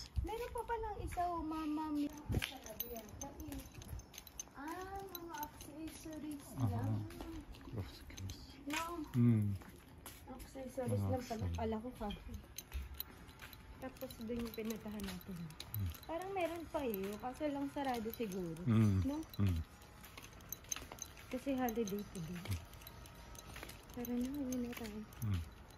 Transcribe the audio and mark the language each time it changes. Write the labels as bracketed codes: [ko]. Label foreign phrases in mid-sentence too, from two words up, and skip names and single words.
[tl] Meron pa palang isaw, mama. Ah, mga accessories lang. [ja] うん。 [tl] Accessories lang pala. Kala ko cafe. Tapos doon yung pinatahan natin. Parang meron pa eh. Kaso lang sarado siguro. [ja] うん。 [tl] No? [ja] うん。 [tl] Kasi [en] holiday today. [tl] Tara na, uwi na tayo. [ja] うん。